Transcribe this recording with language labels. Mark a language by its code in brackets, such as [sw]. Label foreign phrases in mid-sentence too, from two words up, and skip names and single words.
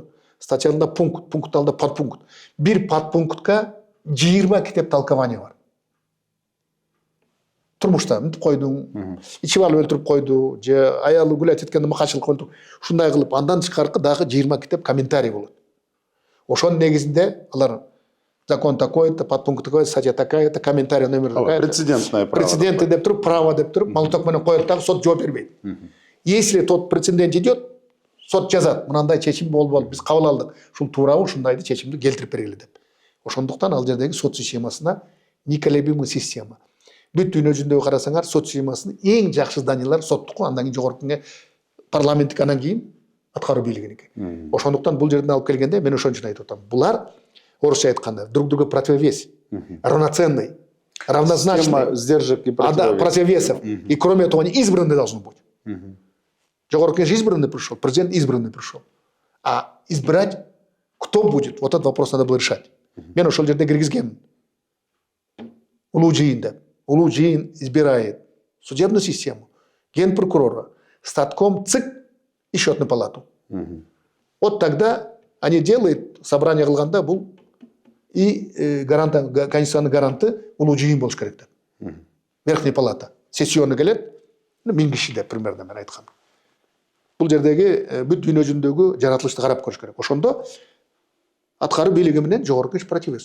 [ky] Статьяда пункт, пункт алды подпункт. Бир подпунктка 20 китеп толкование бар. Турмушта мынтип койдуң, ичип алып өлтүрүп койду, же аялы гулять эткенде макачылык өлтүрүп, ушундай кылып, андан тышкаркы дагы 20 китеп комментарий болот. Ошонун негизинде алар [ru] закон такой-то, подпункт такой, статья такая-то, комментарий номер такая-то. Прецедентное право. [ky] Прецеденты деп туруп, право деп туруп, молоток менен коет дагы сот жооп бербейт. [ru] Если тот прецедент идет, [ky] сот жазат, мынандай чечим болду, биз кабыл алдык. Ушул туурабы, ушундайды чечимди келтирип бергиле деп. Ошондуктан ал жердеги сот системасына [ru] неколебимый система. [ky] Бүт дүйнө жүзүндө карасаңар, сот системасынын эң жакшы зданиялары соттуку, андан кийин жогорку кеңеш, парламенттик, андан кийин аткаруу бийлигиники. Ошондуктан бул жерден алып келгенде мен ошон үчүн айтып атам. Булар орусча айтканда [ru] друг друга противовес, равноценный, равнозначный, сдержек и противовесов. И кроме того, они избранные должны быть. [ky] Жогорку кеңеш [ru] избранный пришел, президент избранный пришел. А избрать кто будет? Вот этот вопрос надо было решать. [ky] Мен ошол жерде киргизгем. Улуу жыйын деп. Улуу жыйын [ru] избирает судебную систему, генпрокурора, статком, ЦИК и счетную палату. Вот тогда они делают собрание [ky] кылганда бул [ru] и конституционный гаранты [ky] улуу жыйын болуш керек деп. [ru] Верхняя палата. [ky] Сессионный келет, 1000 киши деп примерно мен айткам. Бул жердеги бүт дүйнө жүзүндөгү жаратылышты карап көрүш керек. Ошондо аткаруу бийлиги менен жогорку кеңеш противовес.